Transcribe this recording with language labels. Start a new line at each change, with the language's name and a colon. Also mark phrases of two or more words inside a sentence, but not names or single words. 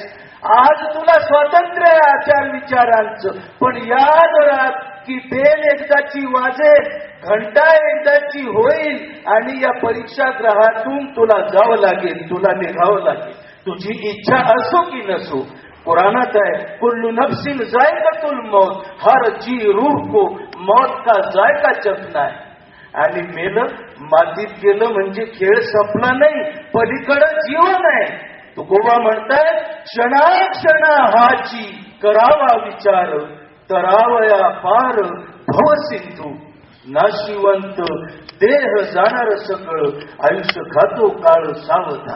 Marathi: आज तुला स्वातंत्र्य आहे आचार विचारांचं, पण याद राख की बेल एकदाची वाजेल, घंटा एकदाची होईल आणि या परीक्षागृहातून तुला जावं लागेल, तुला निघावं लागेल. तुझी इच्छा असो की नसो. कुरानात आहे,
Arabic: كل نفس ذائقة الموت,
Hindi: हर जी रूह को मौत का जायका चखना है.
Marathi: आणि मेलं, मातीत गेलं म्हणजे खेळ संपला नाही, पलीकडं जीवन आहे. तुकोबा म्हणताय, क्षणाक्षणा हाची करावा विचार, तरावया पार भव सिंधू. नाशिवंत देह जाणार सकळ, आयुष्य खातो काळ सावधान.